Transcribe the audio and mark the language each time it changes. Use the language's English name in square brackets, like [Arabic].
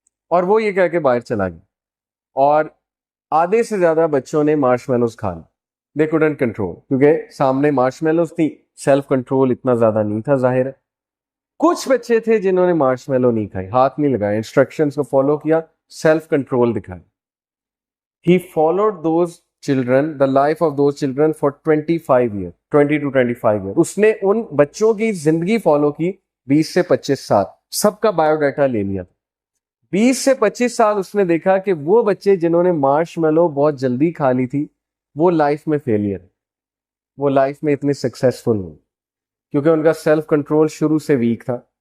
[Urdu] اور وہ یہ کہہ کے باہر چلا گیا، اور آدھے سے زیادہ بچوں نے مارش میلوز کھا لی. [English] they couldn't control, [Urdu] کیونکہ سامنے مارش میلوز تھی، سیلف کنٹرول اتنا زیادہ نہیں تھا ظاہر ہے. کچھ بچے تھے جنہوں نے مارش میلو نہیں کھائی، ہاتھ نہیں لگائے، انسٹرکشنز کو فالو کیا، سیلف کنٹرول دکھایا. [English] He followed those children, the life of those children for 25 years, 20 to 25 years. [Urdu] اس نے ان بچوں کی زندگی فالو کی 20 سے 25 سال، سب کا بایو ڈیٹا لے لیا. 20 سے 25 سال اس نے دیکھا کہ وہ بچے جنہوں نے مارش میلو بہت جلدی کھا لی تھی، وہ لائف میں فیلئر، وہ لائف میں اتنے سکسیسفل ہوئے، کیونکہ ان کا سیلف کنٹرول شروع سے ویک تھا.